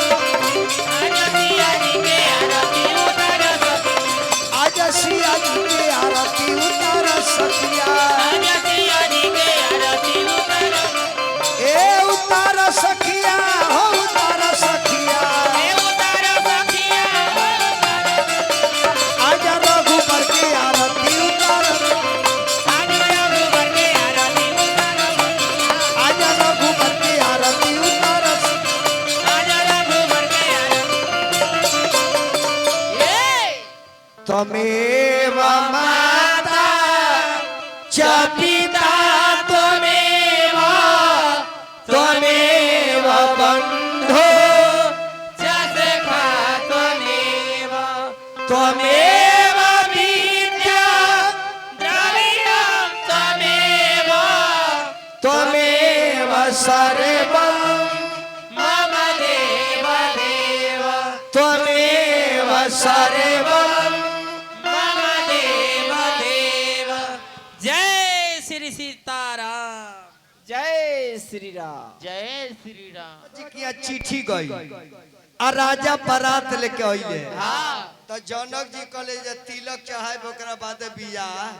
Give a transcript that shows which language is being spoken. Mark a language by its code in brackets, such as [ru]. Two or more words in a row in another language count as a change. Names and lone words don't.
[bho] आज सिया जी के आरती उतार सखिया ए उतार सखिया हो उतार सखिया आज रघुबर के आरती उतार आज रघुबर के आरती उतार [sa] त्वमेव माता च पिता त्वमेव त्वमेव बन्धो त्वमेव विद्या त्वमेव सर्वं मम देव देव त्वमेव सर्वं मम देव देव। जय श्री सीताराम। [bho] जय श्री राम। जय श्री राम। जी की चिट्ठी गई आ राजा बारात लेके आइले हाँ तो जनक जी कहले जे तिलक चढ़ाए ओकरा बाद बियाह